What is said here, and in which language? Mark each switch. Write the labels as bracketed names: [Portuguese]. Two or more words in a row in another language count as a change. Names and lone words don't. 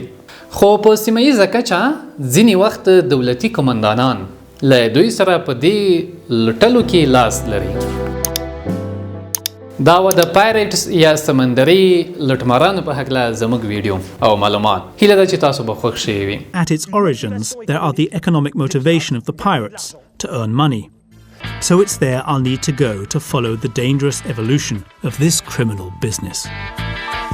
[Pashto] خو په سیمه ییزه کچه ځینې وخت دولتي قمندانان له دوی سره په دې لوټلو کې لاس لري. دا و د پایریټس یا سمندري لوټمارانو په هکله زموږ ویډیو او معلومات. هیله ده چې تاسو به خوښ شوي وي. [English] At its origins, there are the economic motivation of the pirates to earn money. So it's there I'll need to go to follow the dangerous evolution of this criminal business.